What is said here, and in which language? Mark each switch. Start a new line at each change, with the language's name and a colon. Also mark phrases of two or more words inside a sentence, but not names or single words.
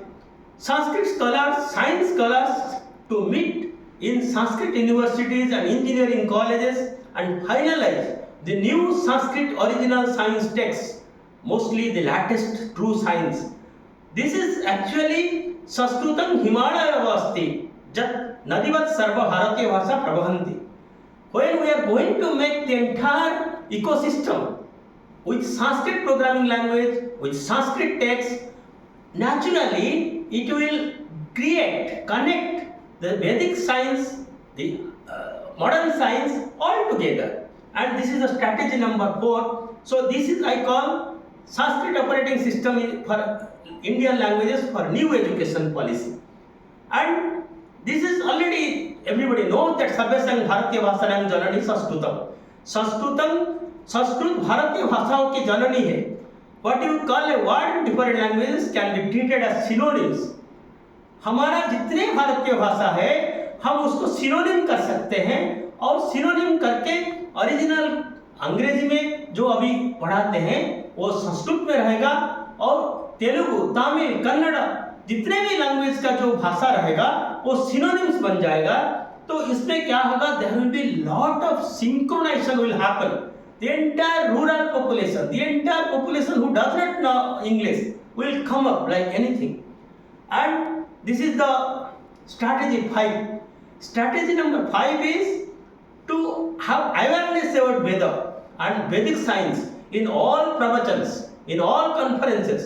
English: Sanskrit scholars, science scholars to meet in Sanskrit universities and engineering colleges and finalize the new Sanskrit original science texts, mostly the latest true science. This is actually
Sanskrit: संस्कृतम् हिमालय वस्ति जत् नदीवत् सर्व भारतीय भाषा प्रभन्ति.
English: When we are going to make the entire ecosystem with Sanskrit programming language, with Sanskrit text, naturally it will connect the Vedic science, the modern science all together. And this is the strategy number 4. So this is I call Sanskrit operating system for Indian languages for new education policy. And this is already everybody knows that
Sanskrit: सर्वासां भारतीय भाषाणां जननी संस्कृतम्.
Hindi: संस्कृत भारतीय भाषाओं की जननी है.
English: What you call a word in different languages can be treated as synonyms.
Hindi: हमारा जितने भारतीय भाषा है हम उसको सिनोनिम कर सकते हैं, और सिनोनिम करके ओरिजिनल अंग्रेजी में जो अभी पढ़ाते हैं वो संस्कृत में रहेगा, और तेलुगु, तमिल, कन्नड़ा जितने भी लैंग्वेज का जो भाषा रहेगा वो सिनोनिम्स बन जाएगा. तो इसमें क्या होगा,
English: There will be lot of synchronization will happen. The entire rural population, the entire population who does not know English will come up like anything. And this is the strategy 5. Strategy number 5 is to have awareness about Veda and Vedic science in all pravachans, in all conferences.